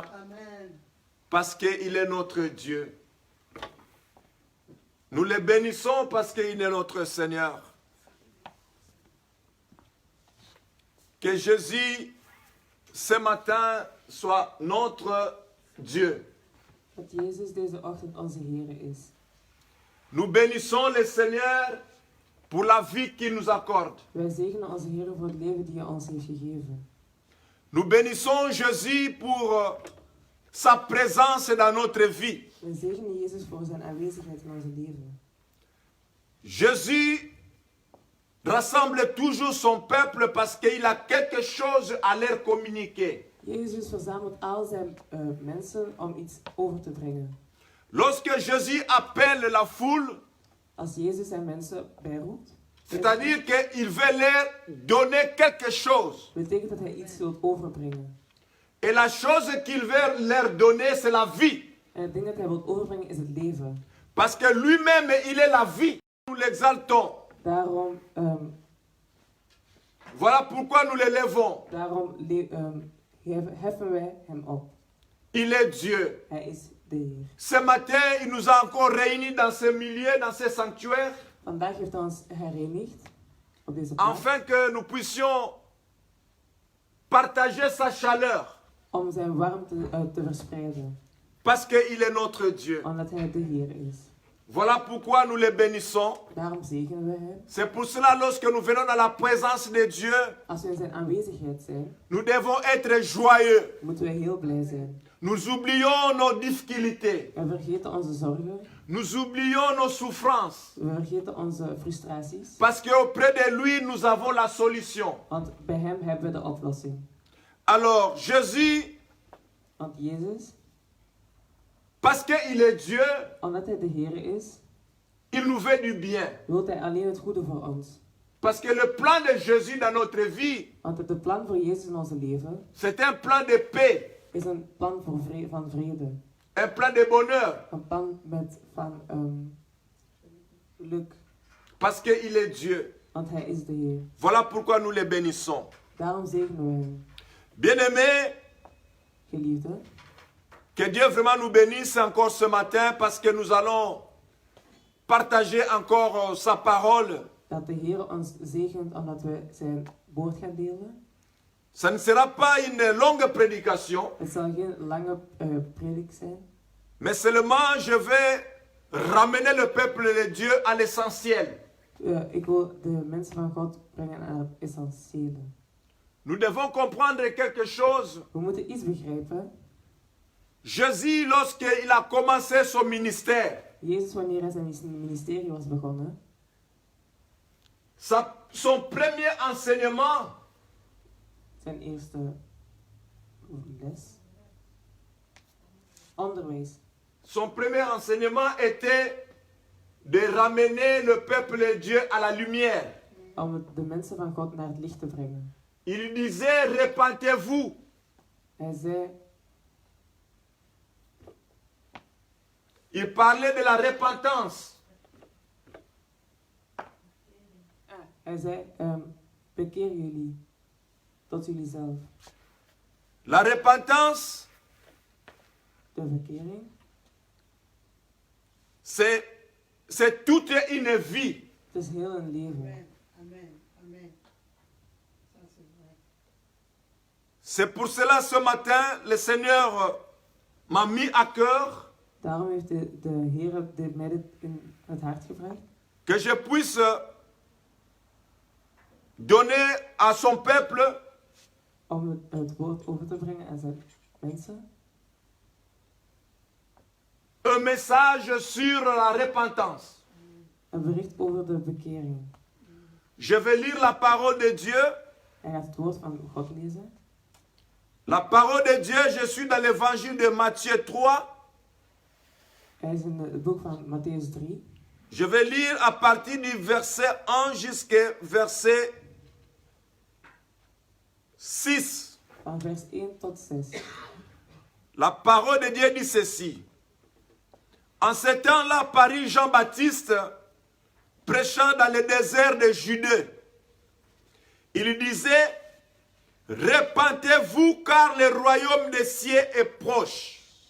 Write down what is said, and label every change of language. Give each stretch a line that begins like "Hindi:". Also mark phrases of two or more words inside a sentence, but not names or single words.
French: Parce qu'il est notre Dieu. Nous le bénissons parce qu'il est notre Seigneur. Que Jésus, ce matin, soit notre Dieu.
Dutch: Dat Jezus deze ochtend onze Heer is.
French: Nous bénissons le Seigneur pour la vie qu'il nous accorde.
Dutch: Wij zegenen onze Heer voor het leven die hij ons heeft gegeven.
French: Nous bénissons Jésus pour sa présence dans notre vie.
Dutch: Wij zegenen Jezus voor zijn aanwezigheid in onze leven.
French: Jésus rassemble toujours son peuple parce qu'il a quelque chose à leur communiquer.
Dutch: Jezus verzamelt al zijn mensen om iets over te brengen.
French: Lorsque Jésus appelle la foule,
Dutch: Als Jezus zijn mensen bijroept,
French: c'est-à-dire qu'il veut leur donner quelque chose.
Dutch: betekent dat hij iets wil overbrengen.
French: Et la chose qu'il veut leur donner, c'est la vie.
Dutch: En het ding dat hij wil overbrengen is het leven.
French: Parce que lui-même, il est la vie. Nous l'exaltons.
Dutch: Daarom,
French: Voilà pourquoi nous l'élevons.
Dutch: heffen wij hem op.
French: Il est Dieu.
Dutch: Hij is de Heer.
French: Ce matin, il nous a encore réunis dans ce milieu, dans ce sanctuaire,
Dutch: Vandaag heeft hij ons gereinigd op deze plaats.
French: afin que nous puissions partager sa chaleur.
Dutch: Om zijn warmte te verspreiden.
French: Parce qu'il est notre Dieu.
Dutch: Omdat hij de Heer is.
French: Voilà pourquoi nous le bénissons.
Dutch: Daarom zegenen we hem.
French: C'est pour cela, lorsque nous venons dans la présence de Dieu,
Dutch: Als we in zijn aanwezigheid zijn,
French: nous devons être joyeux.
Dutch: moeten we heel blij zijn.
French: Nous oublions nos difficultés.
Dutch: We vergeten onze zorgen.
French: Nous oublions nos souffrances.
Dutch: We vergeten onze frustraties.
French: Parce qu'auprès de lui, nous avons la solution.
Dutch: Want bij hem hebben we de oplossing.
French: Alors, Jésus,
Dutch: Want Jezus,
French: parce qu'il est Dieu,
Dutch: omdat hij de Heer is,
French: il nous veut du bien.
Dutch: wil hij alleen het goede voor ons.
French: Parce que le plan de Jésus dans notre vie,
Dutch: Want het plan voor Jezus in onze leven
French: c'est un plan de paix,
Dutch: is een plan van vrede.
French: un plan de bonheur.
Dutch: Een plan van geluk.
French: Parce qu'il est Dieu.
Dutch: Want hij is de Heer.
French: Voilà pourquoi nous le bénissons.
Dutch: Daarom zegenen we hem.
French: Bien-aimés,
Dutch: Geliefde,
French: que Dieu vraiment nous bénisse encore ce matin parce que nous allons partager encore sa parole.
Dutch: dat de Heer ons zegent omdat we zijn woord gaan delen.
French: Ça ne sera pas une longue prédication,
Dutch: Het zal geen lange predik zijn.
French: mais seulement je vais ramener le peuple de Dieu à l'essentiel.
Dutch: Ik wil de mensen van God brengen aan het essentiële.
French: Nous devons comprendre quelque chose.
Dutch: We moeten iets begrijpen.
French: Jésus, lorsqu'il a commencé son ministère,
Dutch: Jezus, wanneer hij zijn ministerie was begonnen,
French: son premier enseignement,
Dutch: zijn eerste les, onderwijs.
French: son premier enseignement était de ramener le peuple de Dieu à la lumière.
Dutch: Om de mensen van God naar het licht te brengen.
French: Il disait, repentez-vous.
Dutch: Hij zei,
French: Il parlait de la repentance.
Dutch: hij zei, bekeer jullie tot jullie zelf.
French: La repentance,
Dutch: De verkering,
French: c'est toute une vie.
Dutch: het is heel een leven.
French: C'est pour cela ce matin, le Seigneur m'a mis à cœur
Dutch: Daarom heeft de Heer mij dit in het hart gevraagd.
French: que je puisse donner à son peuple
Dutch: Om het woord over te brengen aan zijn mensen.
French: un message sur la repentance.
Dutch: Een bericht over de bekering.
French: Je vais lire la parole de Dieu.
Dutch: Hij gaat het woord van God lezen.
French: La parole de Dieu, je suis dans l'évangile de Matthieu 3.
Dutch: Hij is in het boek van Matthäus 3.
French: Je vais lire à partir du verset 1 jusqu'au verset 6.
Dutch: Van vers 1 tot 6.
French: La parole de Dieu dit ceci. En ce temps-là, parut Jean-Baptiste prêchant dans le désert de Judée. Il disait, repentez-vous car le royaume des cieux est proche.